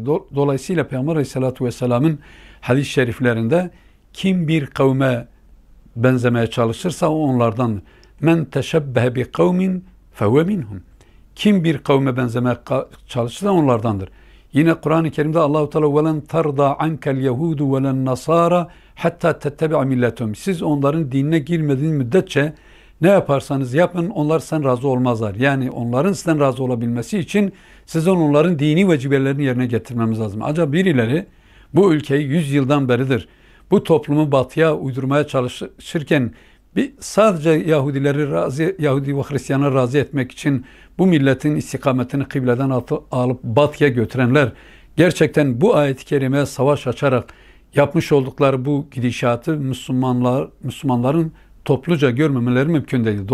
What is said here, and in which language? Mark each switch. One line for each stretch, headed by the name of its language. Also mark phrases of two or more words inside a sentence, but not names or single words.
Turkish: Dolayısıyla Peygamber
Arabic: عليه الصلاة والسلام'ın
Turkish: hadis-i şeriflerinde kim bir kavme benzemeye çalışırsa o onlardan.
Arabic: من تشبه بقوم فهو منهم.
Turkish: Kim bir kavme benzemeye çalışırsa onlardandır. Yine Kur'an-ı Kerim'de Allah-u Teala
Arabic: وَلَنْ تَرْضَى عَنْكَ الْيَهُودُ وَلَنْ نَصَارَى حَتَّى تَتَّبِعَ مِلَّتُهُمْ.
Turkish: Siz onların dinine girmediğiniz müddetçe ne yaparsanız yapın onlar sizden razı olmazlar. Yani onların sizden razı olabilmesi için sizin onların dini vecibelerini yerine getirmemiz lazım. Acaba birileri bu ülkeyi 100 yıldan beridir bu toplumu batıya uydurmaya çalışırken sadece Yahudi ve Hristiyanları razı etmek için bu milletin istikametini kıbleden alıp batıya götürenler gerçekten bu ayet-i kerimeye savaş açarak yapmış oldukları bu gidişatı Müslümanların topluca görmemeleri mümkün değil.